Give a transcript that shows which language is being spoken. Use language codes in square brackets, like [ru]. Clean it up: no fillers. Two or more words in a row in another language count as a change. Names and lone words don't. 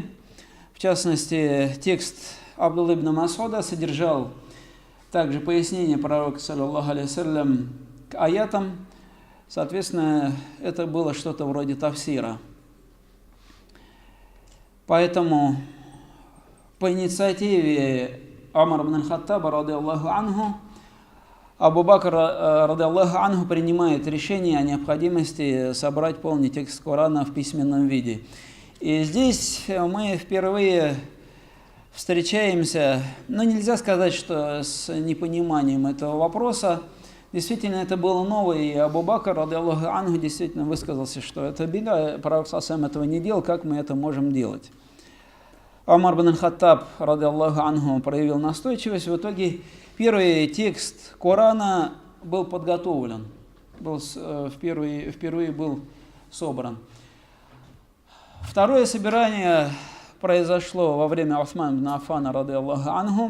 [ru] В частности, текст Абдулла ибн Масуда содержал также пояснение пророка, [ar] صلى الله عليه وسلم, [ru] к аятам. Соответственно, это было что-то вроде тафсира. Поэтому по инициативе Умара ибн аль-Хаттаба, [ar] رضي الله عنه, [ru] Абу Бакр, [ar] رضي الله عنه, [ru] принимает решение о необходимости собрать полный текст Корана в письменном виде. И здесь мы впервые встречаемся, но нельзя сказать, что с непониманием этого вопроса. Действительно, это было новое, и Абу Бакр, [ar] رضي الله عنه, [ru] действительно высказался, что это бида, пророк сам этого не делал, как мы это можем делать. Умар бин аль-Хаттаб, [ar] رضي الله عنه, [ru] проявил настойчивость. В итоге первый текст Корана был подготовлен, впервые был собран. Второе собирание произошло во время Усмана бин Аффана, [ar] رضي الله عنه.